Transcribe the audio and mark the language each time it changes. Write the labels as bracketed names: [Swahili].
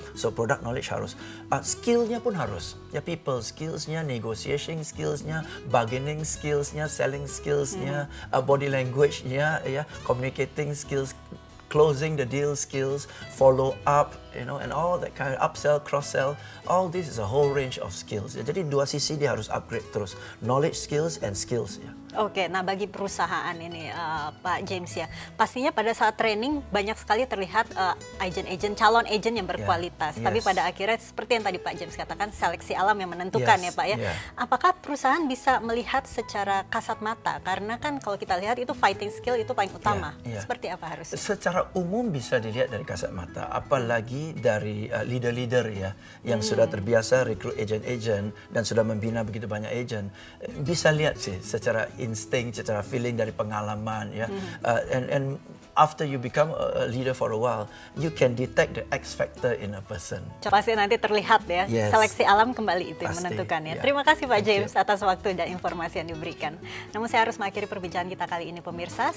[English] So product knowledge [Indonesian] harus, skillnya pun harus ya, [English] people skillsnya, negotiation skillsnya, bargaining skillsnya, selling skillsnya, body language-nya, ya, communicating skills, closing the deal skills, follow up, you know, and all that kind of upsell, cross-sell, all this is a whole range of skills. [Indonesian] Ya. Jadi dua sisi dia harus upgrade terus, knowledge skills and skills ya. Oke, nah bagi perusahaan ini Pak James ya, pastinya pada saat training banyak sekali terlihat calon agent yang berkualitas. Tapi pada akhirnya seperti yang tadi Pak James katakan, seleksi alam yang menentukan ya Pak ya. Apakah perusahaan bisa melihat secara kasat mata? Karena kan kalau kita lihat itu fighting skill itu paling utama. Seperti apa harusnya? Secara umum bisa dilihat dari kasat mata, apalagi dari leader-leader ya, yang sudah terbiasa rekrut agent-agent dan sudah membina begitu banyak agent, bisa lihat sih secara insting, secara feeling dari pengalaman ya. [English] And after you become a leader for a while, you can detect the X factor in a person. [Indonesian] Pasti nanti terlihat ya. Seleksi alam kembali itu yang menentukan ya. Terima kasih Pak James atas waktu dan informasi yang diberikan. Namun saya harus mengakhiri perbincangan kita kali ini pemirsa.